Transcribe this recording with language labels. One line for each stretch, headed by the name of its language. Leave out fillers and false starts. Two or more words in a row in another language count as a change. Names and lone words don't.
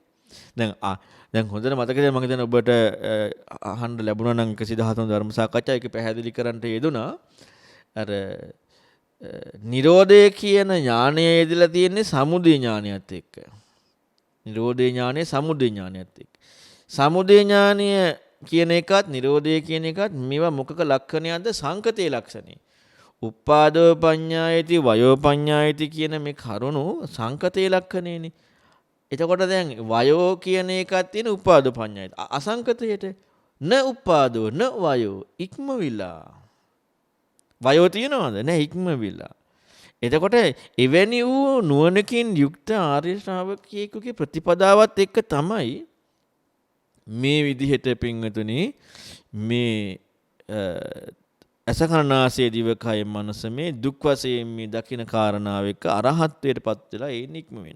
Sinhala: දැන් හොඳට මතකද මම හිතන්නේ ඔබට අහන්න ලැබුණා නම් 113 ධර්ම සාකච්ඡා ඒක පැහැදිලි කරන්න යෙදුනා. අර නිරෝධය කියන ඥානය යෙදලා තියෙන්නේ සමුදය ඥානයත් එක්ක. නිරෝධේ ඥානය සමුදය ඥානයත් එක්ක. සමුදය ඥානය කියන එකත් නිරෝධය කියන එකත් මේවා මොකක ලක්ෂණයක්ද? සංකතේ ලක්ෂණේ.
Pali: උපාදෝ පඤ්ඤායති වයෝ පඤ්ඤායති
Sinhala: කියන මේ කරුණු සංකතේ ලක්ෂණේනේ. එතකොට දැන් වයෝ කියන එකත් තියෙන
Pali: උපාදෝ පඤ්ඤායති.
Sinhala: අසංකතයට
Pali: න උපාදෝ න වයෝ
Sinhala: ඉක්මවිලා. වයෝ තියනවද? නැහැ ඉක්මවිලා. එතකොට එවැනි වූ නුවණකින් යුක්ත ආර්ය ශ්‍රාවකයෙකුගේ ප්‍රතිපදාවත් එක්ක තමයි මේ විදිහට පින්වතුනි මේ අසකරනාසේ දිවකය මනස මේ දුක් වශයෙන් මේ දකින කාරණාව එක්ක අරහත්ත්වයටපත් වෙලා ඒ නික්ම වෙන.